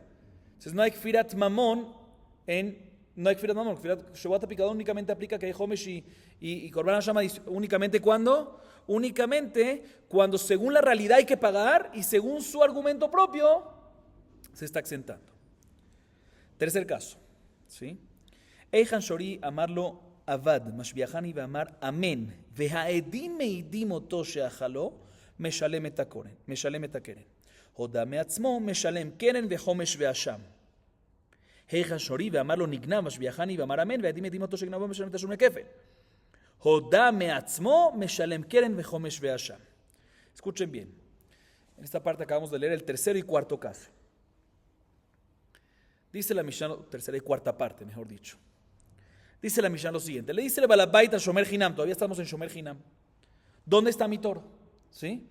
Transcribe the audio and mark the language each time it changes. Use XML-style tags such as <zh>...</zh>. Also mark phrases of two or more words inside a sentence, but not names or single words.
<es>Entonces no hay</es> <he>כפירת ממון כפירת שבט</he> <es>aplicado únicamente aplica que hay Homesh y</es> <he>קרבן השם</he> <es>únicamente cuando según la realidad hay que pagar y según su argumento propio se está exentando. Tercer caso, ¿sí?</es> <he>איכן שורי אמר לו אבד, משביעני ואמר אמן, והעדים מעידים אותו שאכלו, משלם את הקרן. הודה מעצמו משלם קרן וחומש ואשם. היכן שורי ואמר לו נגנב משביחני ואמר אמן והעדים עדים אותו שגנבו משלם תשלומי כפל. הודה מעצמו משלם קרן וחומש ואשם.</he> <es>Escuchen bien. En esta parte acabamos de leer el tercero y cuarto caso. Dice la Mishnah, tercera y cuarta parte, mejor dicho. Dice la Mishnah lo siguiente. Le dice el balabait al</es> <he>שומר חינם,</he> <es>todavía estamos en</es> <he>שומר חינם.</he> <es>¿Dónde está mi toro? ¿Sí?</es>